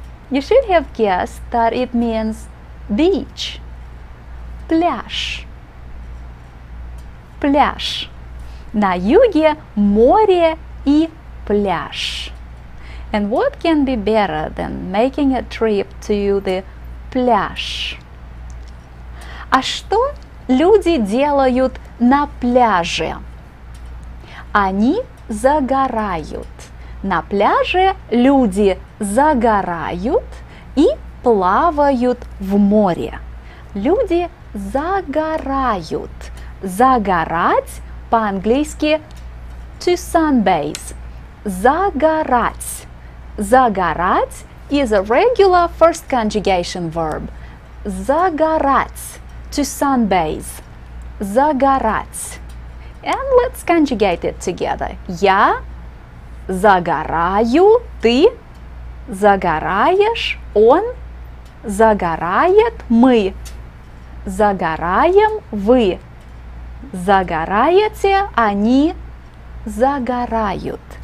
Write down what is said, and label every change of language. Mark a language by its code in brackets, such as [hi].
[en] You should have guessed that it means beach. [ru] Пляж. Пляж. На юге море и пляж. [en] And what can be better than making a trip to the пляж? [ru] А что люди делают на пляже? Они загорают. На пляже люди загорают и плавают в море. Люди загорают. Загорать по-английски to sunbathe. Загорать. [en] Загорать is a regular first conjugation verb. [ru] Загорать. [en] To sunbathe. [ru] Загорать. [en] And let's conjugate it together. [ru] Я загораю, ты загораешь, он загорает, мы загораем, вы загораете, они загорают.